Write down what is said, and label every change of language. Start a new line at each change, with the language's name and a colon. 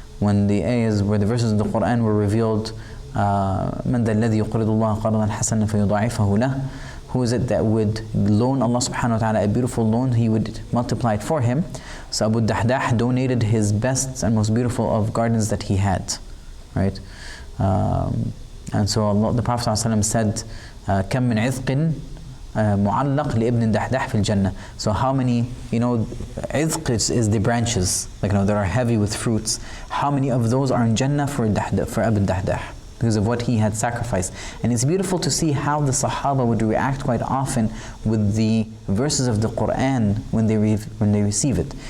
English: When the ayahs, where the verses of the Quran were revealed,
Arabic: مَنْ ذَا الَّذِي يُقْرِضُ اللَّهَ قَرْضًا حَسَنًا فَيُضَاعِفَهُ لَهُ.
English: Who is it that would loan Allah subhanahu wa ta'ala a beautiful loan, he would multiply it for him. So Abu Dahdah donated his best and most beautiful of gardens that he had, right? And so Allah, the Prophet ﷺ said,
Arabic: كَم مِّنْ عِذْقٍ مُعَلَّقٍ لِإِبْنِ دَحْدَحٍ فِي الْجَنَّةِ.
English: So how many, عِذْق is the branches, that are heavy with fruits. How many of those are in Jannah for Abu Dahdah? Because of what he had sacrificed. And it's beautiful to see how the Sahaba would react quite often with the verses of the Quran when they receive it.